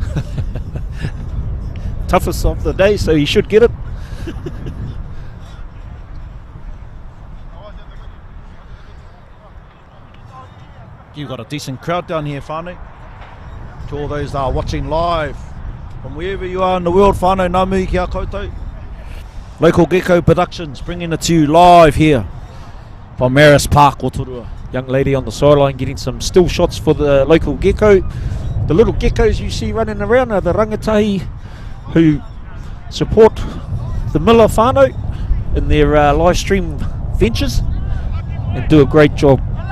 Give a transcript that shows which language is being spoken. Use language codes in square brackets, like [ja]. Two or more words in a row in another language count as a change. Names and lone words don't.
[en] Toughest of the day, so he should get it. You've got a decent crowd down here, Whanau. To all those that are watching live from wherever you are in the world, [mi] Whanau, ngā mihi kia koutou. [en] Local Gecko Productions bringing it to you live here from Marist Park, Rotorua. Young lady on the sideline getting some still shots for the local gecko. The little geckos you see running around are the rangatahi who support the Miller Whanau in their live stream ventures and do a great job.